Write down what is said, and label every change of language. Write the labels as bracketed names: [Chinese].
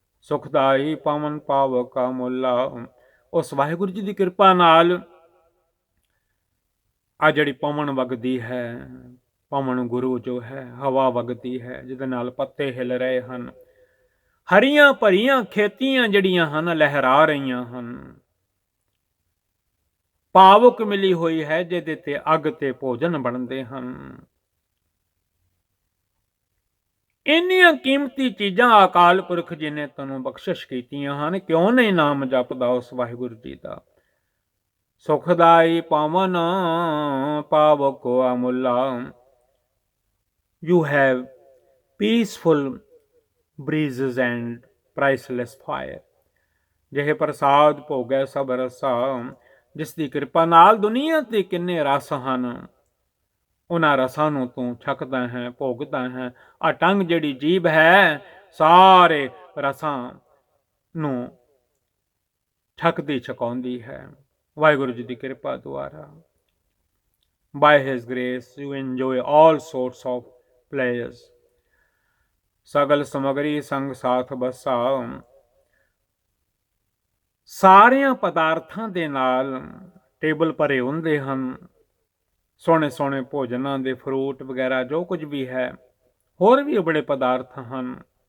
[Punjabi] ਸੁਖਦਾਈ ਪਵਨ ਪਾਵਕ ਮੁੱਲਾ, ਉਸ ਵਾਹਿਗੁਰੂ ਜੀ ਦੀ ਕਿਰਪਾ ਨਾਲ ਆ ਜਿਹੜੀ ਪਵਨ ਵਗਦੀ ਹੈ, ਪਵਨ ਗੁਰੂ ਜੋ ਹੈ, ਹਵਾ ਵਗਦੀ ਹੈ ਜਿਹਦੇ ਨਾਲ ਪੱਤੇ ਹਿਲ ਰਹੇ ਹਨ, ਹਰੀਆਂ ਭਰੀਆਂ ਖੇਤੀਆਂ ਜਿਹੜੀਆਂ ਹਨ ਲਹਿਰਾ ਰਹੀਆਂ ਹਨ, ਪਾਵਕ ਮਿਲੀ ਹੋਈ ਹੈ ਜਿਹਦੇ ਤੇ ਅੱਗ ਤੇ ਭੋਜਨ ਬਣਦੇ ਹਨ। ਇੰਨੀਆਂ ਕੀਮਤੀ ਚੀਜ਼ਾਂ ਅਕਾਲ ਪੁਰਖ ਜੀ ਨੇ ਤੈਨੂੰ ਬਖਸ਼ਿਸ਼ ਕੀਤੀਆਂ ਹਨ, ਕਿਉਂ ਨਹੀਂ ਨਾਮ ਜਪਦਾ ਉਸ ਵਾਹਿਗੁਰੂ ਜੀ ਦਾ? ਸੁਖਦਾਈ ਪਵਨ ਪਾਵਕ ਅਮੁੱਲਾ, [English] you have peaceful breezes and priceless fire। [Punjabi] ਜਿਹੇ ਪ੍ਰਸਾਦ ਭੋਗੈ ਸਭ ਰਸਾ, ਜਿਸ ਦੀ ਕਿਰਪਾ ਨਾਲ ਦੁਨੀਆ ਤੇ ਕਿੰਨੇ ਰਸ ਹਨ, ਉਹਨਾਂ ਰਸਾਂ ਨੂੰ ਤੂੰ ਛਕਦਾ ਹੈ, ਭੋਗਦਾ ਹੈ। ਆ ਟੰਗ ਜਿਹੜੀ ਜੀਭ ਹੈ, ਸਾਰੇ ਰਸਾਂ ਨੂੰ ਛਕਦੀ ਛਕਾਉਂਦੀ ਹੈ। ਵਾਹਿਗੁਰੂ ਜੀ ਦੀ ਕਿਰਪਾ ਦੁਆਰਾ [English] by his grace you enjoy all sorts of pleasures। [Punjabi] ਸਗਲ ਸਮਗਰੀ ਸੰਗ ਸਾਥ ਬਸਾ, ਸਾਰਿਆਂ ਪਦਾਰਥਾਂ ਦੇ ਨਾਲ ਟੇਬਲ ਭਰੇ ਹੁੰਦੇ ਹਨ। ਸੋਹਣੇ ਸੋਹਣੇ ਭੋਜਨਾਂ ਦੇ, ਫਰੂਟ ਵਗੈਰਾ ਜੋ ਕੁਝ ਵੀ ਹੈ, ਹੋਰ ਵੀ ਬੜੇ ਪਦਾਰਥ ਹਨ।